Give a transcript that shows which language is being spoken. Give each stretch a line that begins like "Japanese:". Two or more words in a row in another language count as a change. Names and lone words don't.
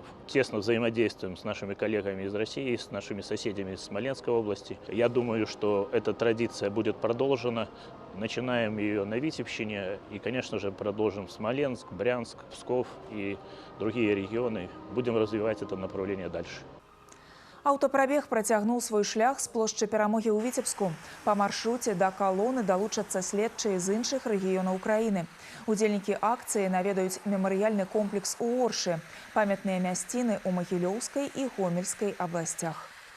Russian: Тесно взаимодействуем с нашими коллегами из России, с нашими соседями из Смоленской области. Я думаю, что эта традиция будет продолжена. Начинаем ее на Витебщине и, конечно же, продолжим Смоленск, Брянск, Псков и другие регионы. Будем развивать это направление дальше.
Belarusian: Аўтапрабег працягнуў свой шлях з плошчы Перамогі ў Віцебску. Па маршруце да калоны далучацца следчыя з іншых рэгіёнаў краіны. Удзельнікі акцыі наведаюць мемарыяльны комплекс у Оршы, памятныя мясціны ў Магілёўскай і Гомельскай абласцях.